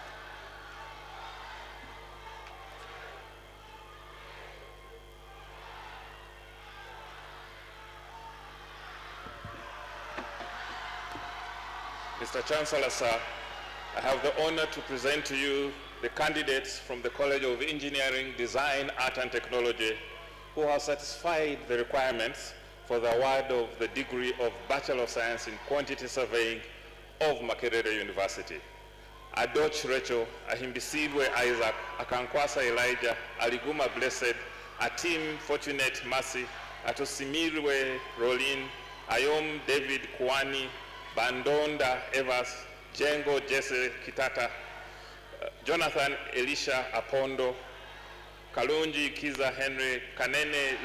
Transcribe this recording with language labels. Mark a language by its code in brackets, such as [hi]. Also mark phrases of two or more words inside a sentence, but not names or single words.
[en] Mr. Chancellor, sir, I have the honor to present to you the candidates from the College of Engineering, Design, Art and Technology who have satisfied the requirements for the award of the degree of Bachelor of Science in Quantity Surveying of Makerere University. Adoch Rachel, Ahimbisidwe Isaac, Akankwasa Elijah, Aliguma Blessed, Atim Fortunate Mercy, Atosimirwe Rolin, Ayom David Kwani, Bandonda Evans, Jengo Jesse Kitata, Jonathan Elisha Apondo, Kalunji Kiza Henry, Kanene